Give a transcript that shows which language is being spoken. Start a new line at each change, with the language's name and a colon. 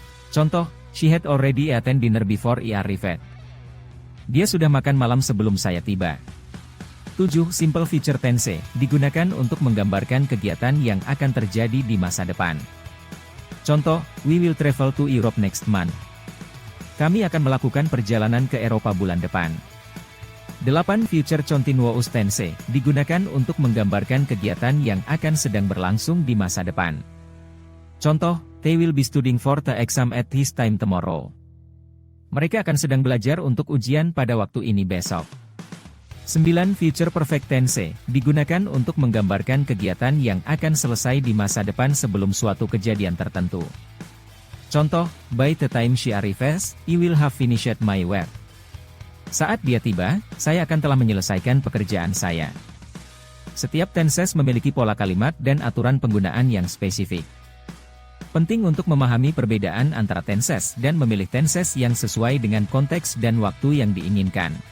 Indonesian: Contoh,
English: she had already eaten dinner before I arrived.
Indonesian: Dia sudah makan malam sebelum saya tiba. 7. Simple future tense, digunakan untuk menggambarkan kegiatan yang akan terjadi di masa depan.
English: Contoh, we will travel to Europe next month.
Indonesian: Kami akan melakukan perjalanan ke Eropa bulan depan. 8. Future continuous tense, digunakan untuk menggambarkan kegiatan yang akan sedang berlangsung di masa depan.
English: Contoh, they will be studying for the exam at this time tomorrow.
Indonesian: Mereka akan sedang belajar untuk ujian pada waktu ini besok. 9. Future perfect tense, digunakan untuk menggambarkan kegiatan yang akan selesai di masa depan sebelum suatu kejadian tertentu.
English: Contoh, by the time she arrives, I will have finished my work.
Indonesian: Saat dia tiba, saya akan telah menyelesaikan pekerjaan saya. Setiap tenses memiliki pola kalimat dan aturan penggunaan yang spesifik. Penting untuk memahami perbedaan antara tenses dan memilih tenses yang sesuai dengan konteks dan waktu yang diinginkan.